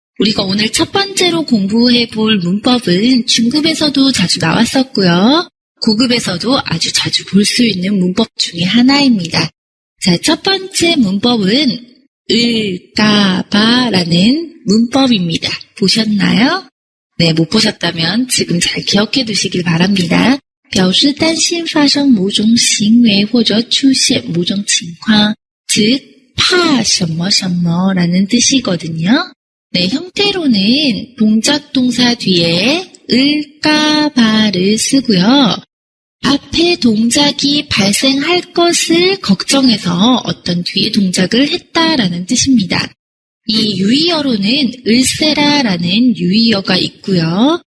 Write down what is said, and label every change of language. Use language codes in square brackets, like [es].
[ko] 우리가 오늘 첫 번째로 공부해 볼 문법은 중급에서도 자주 나왔었고요. 고급에서도 아주 자주 볼 수 있는 문법 중에 하나입니다. 자, 첫 번째 문법은 을까봐라는 문법입니다. 보셨나요? 네, 못 보셨다면 지금 잘 기억해 두시길 바랍니다. [zh] 表示担心发生某种行为或者出现某种情况, [ko] 즉, [zh] 怕什么什么 [ko] 라는 뜻이거든요. 네, 형태로는 동작 동사 뒤에 을까봐를 쓰고요. 앞에 동작이 발생할 것을 걱정해서 어떤 뒤에 동작을 했다라는 뜻입니다. 이 유의어로는 을세라라는 유의어가 있고요.